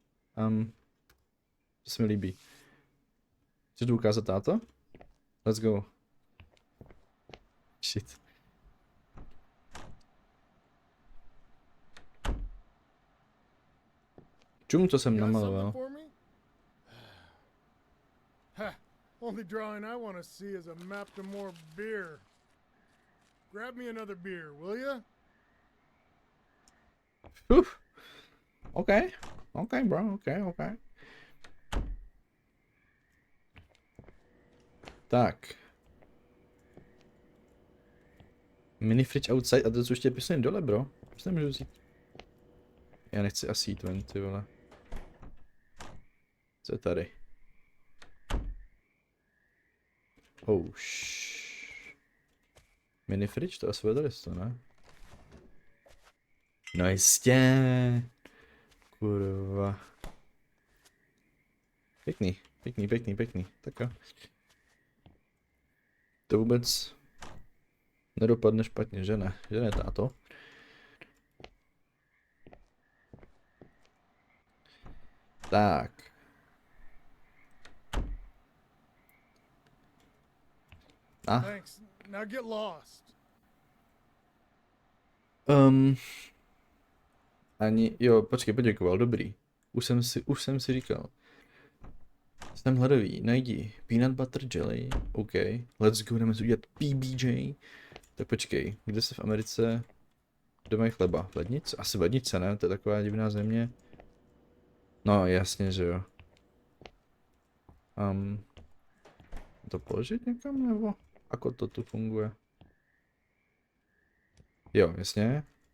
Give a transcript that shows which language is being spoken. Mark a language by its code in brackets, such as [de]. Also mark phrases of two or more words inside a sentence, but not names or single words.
[cs] To se mi líbí. Chceš to ukázat, táto? [en] Let's go. Shit. [cs] Čum, co jsem [en] You got [cs] namaloval. [en] something for me? Ha! Only drawing I want to see is a map to more beer. Grab me another beer, will ya? OK, bro, OK. [cs] Tak. [en] Mini fridge outside, [cs] a to co ještě písem dole, bro. Už nemůžu vzít. Já nechci asi jít ven, ty vole. Co je tady? Oh, [en] Mini fridge, [cs] to asi vedeli to, ne? No jistě. Kurva. Pěkný. Tak jo. To vůbec nedopadne špatně, že ne? Že ne, táto? Tak. [en] Thanks. Now get lost. [cs] Jo, počkej, poděkoval, dobrý. Už jsem si říkal. Jsem hladový, najdi [en] peanut butter jelly, OK, let's go, [cs] jdeme si udělat PBJ. Tak počkej, kde se v Americe, kde mají chleba? Lednice? Asi lednice, ne? To je taková divná země. No, jasně, že jo. To položit někam, nebo? Ako to tu funguje? Jo, jasně.